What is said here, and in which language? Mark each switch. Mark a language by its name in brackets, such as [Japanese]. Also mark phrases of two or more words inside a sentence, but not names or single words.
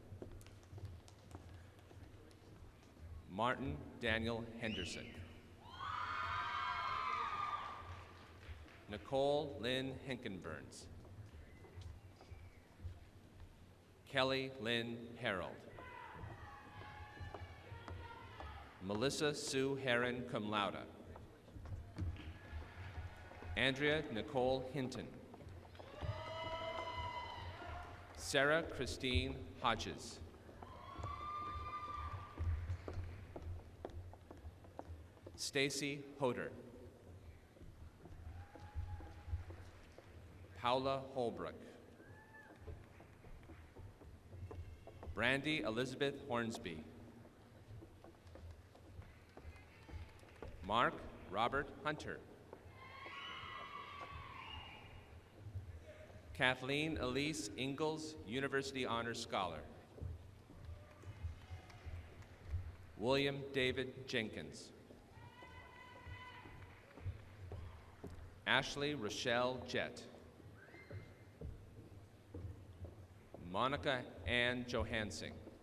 [English] Martin Daniel Henderson. Nicole Lynn Hinkenburns. Kelly Lynn Harold. Melissa Sue Heron, [Latin] cum laude. [English] Andrea Nicole Hinton. Sarah Christine Hodges. Stacy Hoder. Paula Holbrook. Brandy Elizabeth Hornsby. Mark Robert Hunter. Kathleen Elise Ingalls, University Honors Scholar. William David Jenkins. Ashley Rochelle Jett. Monica Ann Johansson.